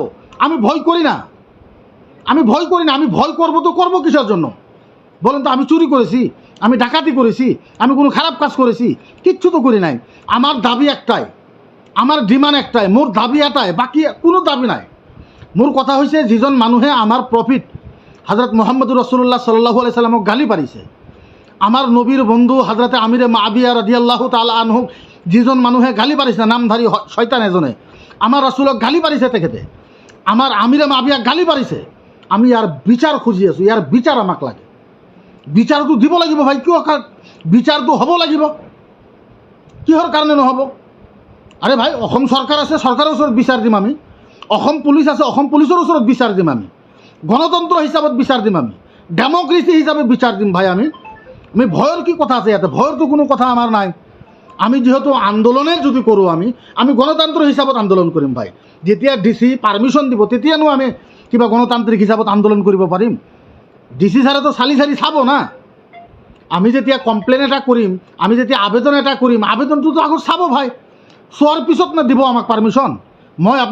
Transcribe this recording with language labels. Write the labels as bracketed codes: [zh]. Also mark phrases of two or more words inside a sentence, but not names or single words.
[bn] আমি ভয় করি না, আমি ভয় করি না। আমি ভয় করবো তো করবো কিসের জন্য বলেন তো? আমি চুরি করেছি, আমি ডাকাতি করেছি, আমি কোনো খারাপ কাজ করেছি? কিচ্ছু তো করি নাই। আমার দাবি একটাই, আমার ডিমান্ড একটাই, মোর দাবি এটাই, বাকি কোনো দাবি নাই। মোর কথা হয়েছে, [as] যিজন মানুহে আমার প্রফিট হযরত [ar] محمد رسول الله صلى الله عليه [as] সাল্লামক গালি পারিছে, আমার নবীর বন্ধু হযরতে আমিরে মাবিয়া [ar] رضي الله تعالى عنه [as] যিজন মানুহে গালি পারিছে, নামধারী শয়তান এজনে আমার রাসূলক গালি পারিছে, তেখেতে আমার আমিরে মাবিয়া গালি পারিছে। আমি ইয়ার বিচার খুঁজি আছো, ইয়ার বিচার আমাক লাগে। বিচার তো দিব লাগিব ভাই, কিয় বিচার তো হব লাগিব, কিহর কারণে নহব? আরে ভাই, অসম সরকার আছে, সরকারের ওচৰত বিচার দিম আমি। অসম পুলিশ আছে, অসম পুলিশের ওচৰত বিচার দিম আমি। গণতন্ত্র হিসাবত বিচার দিম আমি, ডেমোক্রেসি হিসাবে বিচার দিম ভাই। আমি ভয়ের কি কথা আছে ইয়াতে? ভয়ের তো কোনো কথা আমার নাই। আমি যেহেতু আন্দোলনে যদি কৰোঁ, আমি গণতন্ত্র হিসাবত আন্দোলন কৰিম ভাই। যেতিয়া ডিসি পারমিশন দিব, তেতিয়ানো আমি কিবা গণতান্ত্রিক হিসাবত আন্দোলন কৰিব পাৰিম? ডিসি ছাৰে তো চালি চালি চাব না। আমি যেতিয়া কমপ্লেইন এটা কৰিম, আমি যেতিয়া আবেদন এটা কৰিম, আবেদনটো তো আগত চাব ভাই। চোৱাৰ পিছত না দিব আমাক পারমিশন।